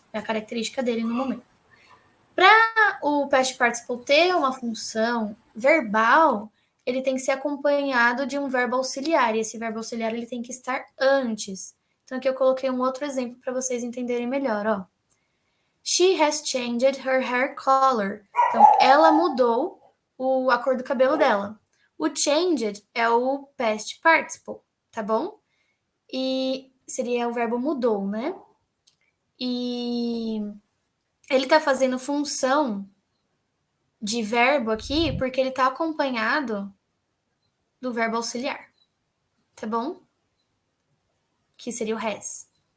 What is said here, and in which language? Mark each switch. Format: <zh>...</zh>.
<pt>É a característica dele no momento. Para o past participle ter uma função verbal, ele tem que ser acompanhado de um verbo auxiliar. E esse verbo auxiliar ele tem que estar antes. Então, aqui eu coloquei um outro exemplo para vocês entenderem melhor, ó.</pt> <en>She has changed her hair color.</en> <pt>Então, ela mudou a cor do cabelo dela. O changed é o past participle, tá bom? E seria o verbo mudou, né? E ele tá fazendo função de verbo aqui porque ele tá acompanhado do verbo auxiliar, tá bom? Que seria o has.</pt>